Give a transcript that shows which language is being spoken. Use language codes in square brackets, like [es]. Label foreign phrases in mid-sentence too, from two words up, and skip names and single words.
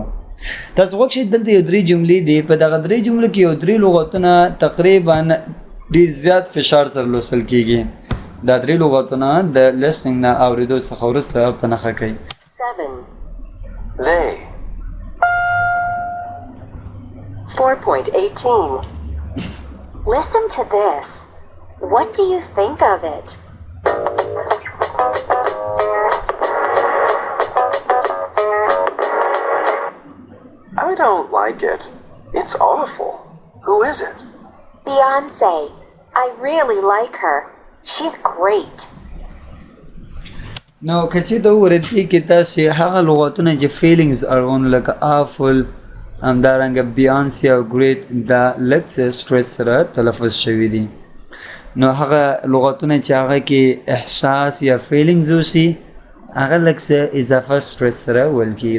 [ps] تاسو وکړئ دلته یو 3 جملې دي. په دغه 3 جملو کې یو 3 لغاتونه تقریبا ډېر زیات فشار سره لوستل کېږي. دا 3 لغاتونه د لسنینګ نه اورېدو څخه وروسته په نښه کوي. 7. [en] They. 4.18. Listen to this. What do you think of it? I don't like it. It's awful. Who is it? Beyonce. I really like her. She's great. [ps] نو که چې د وردي کې تاسې هغه لغاتونه چې فیلینګز اړوند لکه آفل همدارنګه بیانسي او ګریټ دا لږ څه سټرس سره تلفظ شوي دي. نو هغه لغاتونه چې هغه کې احساس یا فیلینګز اوسي هغه لږ څه اضافه سټرس سره ویل کېږي.